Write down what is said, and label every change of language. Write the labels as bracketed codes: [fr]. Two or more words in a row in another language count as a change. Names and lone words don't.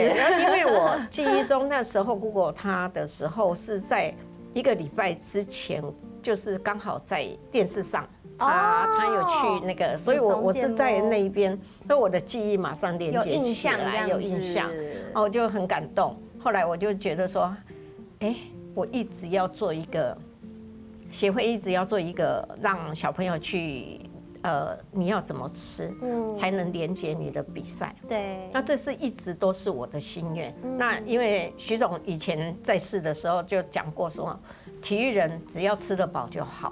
[zh] 對，因為我記憶中那時候 Google 他的時候是在1個禮拜之前，就是剛好在電視上，他有去那個，所以我是在那一邊，所以我的記憶馬上連接起來，有印象，我就很感動。後來我就覺得說，哎，我一直要做一個協會，一直要做一個讓小朋友去你要怎么吃，才能连接你的比赛。对，那这是一直都是我的心愿。那因为徐总以前在世的时候就讲过说，体育人只要吃得饱就好。